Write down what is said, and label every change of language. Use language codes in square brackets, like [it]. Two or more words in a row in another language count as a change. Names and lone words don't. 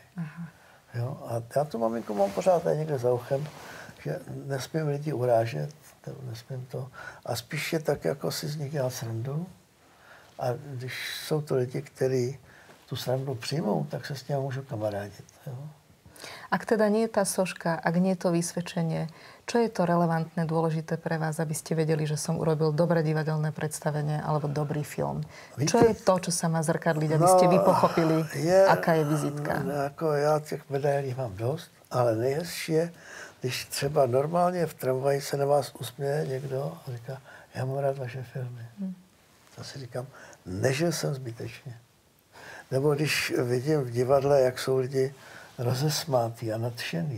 [cs] Jo? A já tu maminku mám pořád někde za uchem, že nesmím lidi urážet, nesmím to. A spíš je tak, jako si z nich dělat srandu. A když jsou to lidi, kteří tu srandu přijmou, tak se s nimi můžu kamarádit. Jo? [sk] Ak teda nie je tá soška, ak nie je to vysvedčenie, čo je to relevantné, dôležité pre vás, aby ste vedeli, že som urobil dobré divadelné predstavenie alebo dobrý film? [cs] Víte, [sk] čo je to, čo sa má zrkadliť, aby ste vy pochopili, aká je vizitka? [cs] Jako já těch medailí mám dost, ale nejhezčí je, když třeba normálně v tramvaji se na vás usměje někdo a říká, já mám rád vaše filmy. To si říkám, nežil jsem zbytečně. Nebo když vidím v divadle, jak jsou lidi rozesmátý a nadšený.